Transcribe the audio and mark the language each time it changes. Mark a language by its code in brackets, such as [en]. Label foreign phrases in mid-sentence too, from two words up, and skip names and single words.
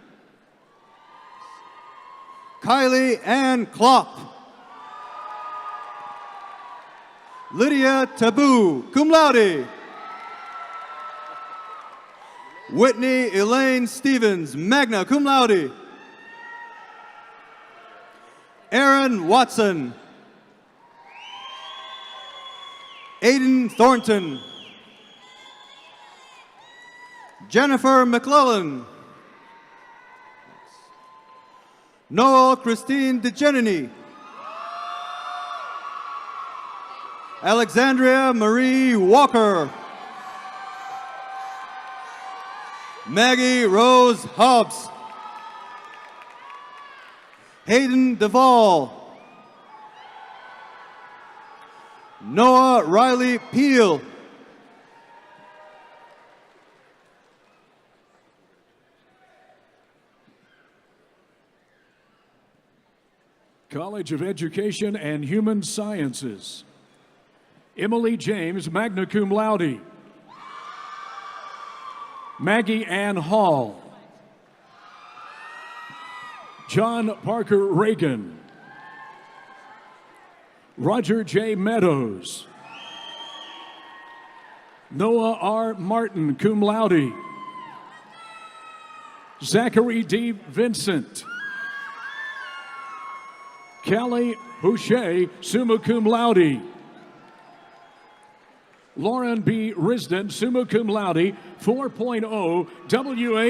[en] Kylie Ann Klopp. Lydia Taboo, [la] cum laude. [en] Whitney Elaine Stevens, [la] magna cum laude. [en] Aaron Watson. Aiden Thornton. Jennifer McClellan. Noel Christine DeGenini. Alexandria Marie Walker. Maggie Rose Hobbs. Hayden Duvall. Noah Riley Peel. College of Education and Human Sciences. Emily James, [la] magna cum laude. [en] Maggie Ann Hall. John Parker Reagan. Roger J. Meadows. Noah R. Martin, [la] cum laude. [en] Zachary D. Vincent. Kelly Boucher, [la] summa cum laude. [en] Lauren B. Risden, [la] summa cum laude, [en] 4.0 W.A.